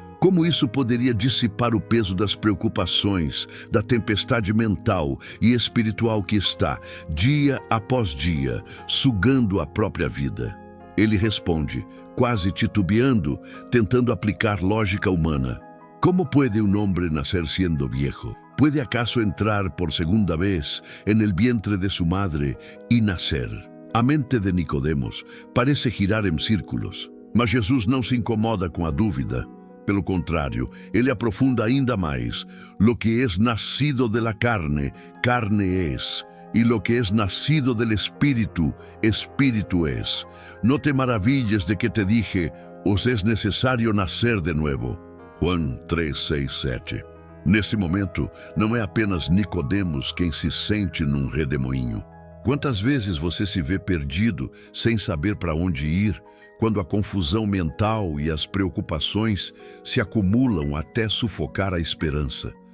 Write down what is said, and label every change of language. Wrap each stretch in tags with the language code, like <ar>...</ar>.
<pt>Como isso poderia dissipar o peso das preocupações, da tempestade mental e espiritual que está, dia após dia, sugando a própria vida? Ele responde, quase titubeando, tentando aplicar lógica humana. Como pode um homem nascer</pt> <es>siendo viejo? ¿Puede acaso entrar por segunda vez en el vientre de su madre y nacer?</es> <pt>A mente de Nicodemos parece girar em círculos, mas Jesus não se incomoda com a dúvida. Pelo contrário, ele aprofunda ainda mais.</pt> <es>Lo que es nacido de la carne, carne es. Y lo que es nacido del espíritu, espíritu es. No te maravilles de que te dije, os es necesario nacer de nuevo. Juan 3, 6, 7.</es> <pt>Nesse momento, não é apenas Nicodemos quem se sente num redemoinho. Quantas vezes você se vê perdido, sem saber para onde ir, quando a confusão mental e as preocupações se acumulam até sufocar a esperança?</pt>